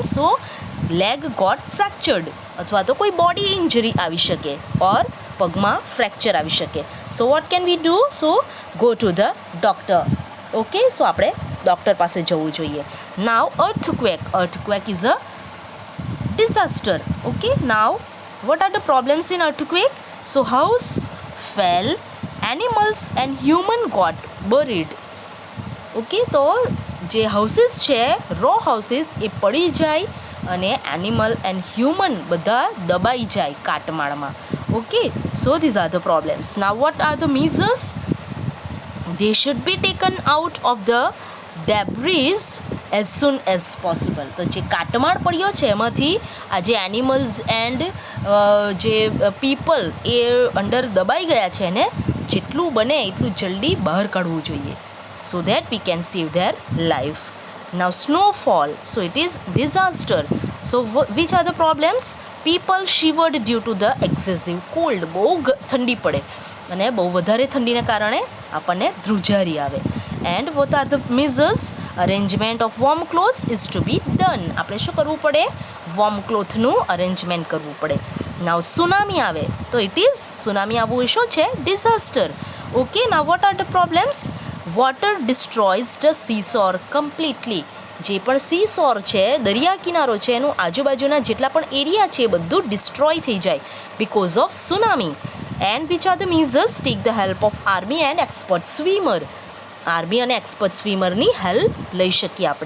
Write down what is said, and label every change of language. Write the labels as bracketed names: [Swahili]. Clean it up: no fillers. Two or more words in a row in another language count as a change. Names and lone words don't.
[English] so leg got fractured, [Gujarati] અથવા તો કોઈ [English] body injury [Gujarati] આવી શકે, ઓર પગમાં ફ્રેક્ચર આવી શકે. [English] So what can we do? So go to the doctor. okay, so [Gujarati] આપણે ડૉક્ટર પાસે જવું જોઈએ. [English] Now earthquake. Earthquake is a disaster. Okay, now what are the problems in earthquake? So house fell, animals and human got buried. [Gujarati] ઓકે, તો જે હાઉસીસ છે [English] row houses [Gujarati] એ પડી જાય અને [English] animal and human [Gujarati] બધા દબાઈ જાય કાટમાળમાં. [English] Okay, so these are the problems. Now what are the measures? They should be taken out of the debris as soon as possible. [Gujarati] તો જે કાટમાળ પડ્યો છે એમાંથી આ જે [English] animals and [Gujarati] જે પીપલ એ અંડર દબાઈ ગયા છે એને જેટલું બને એટલું જલ્દી બહાર કાઢવું જોઈએ, [English] so that we can save their life. Now snowfall, so it is disaster. So which are the problems? People shivered due to the excessive cold. [Gujarati] બહુ ઠંડી પડે અને બહુ વધારે ઠંડીને કારણે આપણને ધ્રુજારી આવે. [English] And what are the measures? Arrangement of warm clothes is to be done. [Gujarati] આપણે શું કરવું પડે? [English] warm cloth [Gujarati] અરેન્જમેન્ટ કરવું પડે. Now સુનામી આવે તો [English] it is [Gujarati] સુનામી આવવું એ શું છે? ડિઝાસ્ટર. ઓકે, [English] now what are the problems? Water destroys the seashore completely. [Gujarati] જે પણ સીસોર છે દરિયા કિનારો છે એનું આજુબાજુના જેટલા પણ એરિયા છે એ બધું ડિસ્ટ્રોય થઈ જાય [English] because of [Gujarati] સુનામી. [English] And which are the measures? Take the help of army and expert swimmer. [Gujarati] આર્મી અને એક્સપર્ટ સ્વિમરની હેલ્પ લઈ શકીએ આપણે.